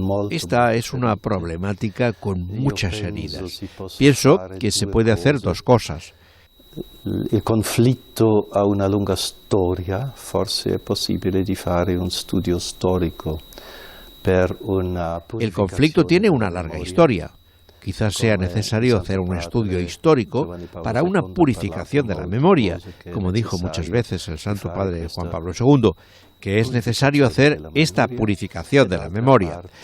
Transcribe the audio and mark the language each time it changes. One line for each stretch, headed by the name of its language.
Spanish: Esta es una problemática con muchas heridas. Pienso que se puede hacer dos cosas.
Italian: Il conflitto ha una lunga storia, forse è possibile di fare un studio storico.
Spanish: El conflicto tiene una larga historia. Quizás sea necesario hacer un estudio histórico para una purificación de la memoria, como dijo muchas veces el Santo Padre Juan Pablo II, que es necesario hacer esta purificación de la memoria.